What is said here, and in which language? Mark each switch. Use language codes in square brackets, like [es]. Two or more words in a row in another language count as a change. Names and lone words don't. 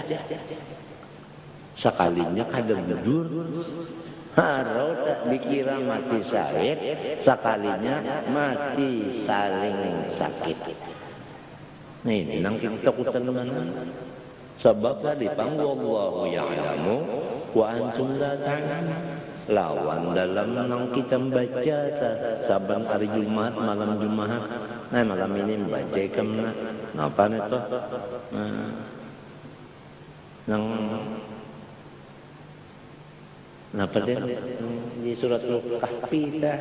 [bjn] Sekalinya kada bujur, harau tak dikira mati sawit, sekalinya mati saling sakit. Nah ini nang kita takutan mana? Sebab tadi [ar] والله يعلم وأنتم لا تعلمون. [bjn] Lawan dalam nang kita membaca saban hari Jumat, malam Jumat. Nah malam ini membaca kemana? Napa itu? Nang napa dia di surat Al-Kahfi dah.